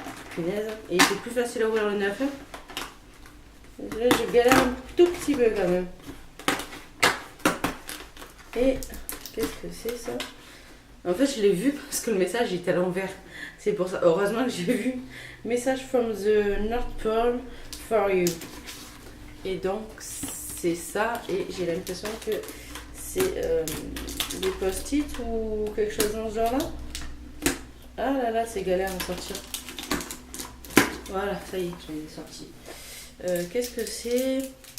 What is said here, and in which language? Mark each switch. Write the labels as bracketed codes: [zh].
[fr] Punaise. Et c'est plus facile à ouvrir le 9. Hein. Là je galère un tout petit peu quand même. Et qu'est-ce que c'est ça? En fait, je l'ai vu parce que le message était à l'envers. C'est pour ça. Heureusement que j'ai vu. [en] Message from the North Pole for you. [fr] Et donc, c'est ça. Et j'ai l'impression que c'est des post-it ou quelque chose dans ce genre-là. Ah là là, c'est galère à sortir. Voilà, ça y est, je l'ai sorti. Qu'est-ce que c'est?